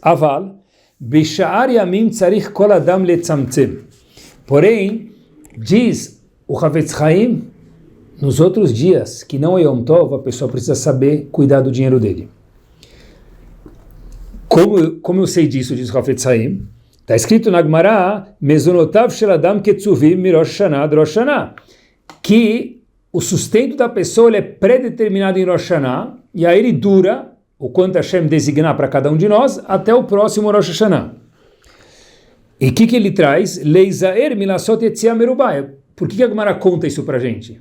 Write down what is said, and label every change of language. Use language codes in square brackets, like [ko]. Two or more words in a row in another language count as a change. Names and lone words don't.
[he] אבל בשאר ימים צריך כל אדם לצמצם. [pt] Porém, diz o Hafetz Haim, nos outros dias, que não é Yom Tov, a pessoa precisa saber cuidar do dinheiro dele. Como eu sei disso, diz o Hafetz Haim, está escrito na Gemara, [he] מזונותיו של אדם קצובים מראש השנה עד ראש השנה, [pt] que o sustento da pessoa ele é pré-determinado em Rosh Hashanah, e aí ele dura, o quanto Hashem designar para cada um de nós, até o próximo Rosh Hashanah. E o que ele traz? [he] להיזהר מלעשות יציאה מרובה. [pt] Por que a Gemara conta isso para a gente?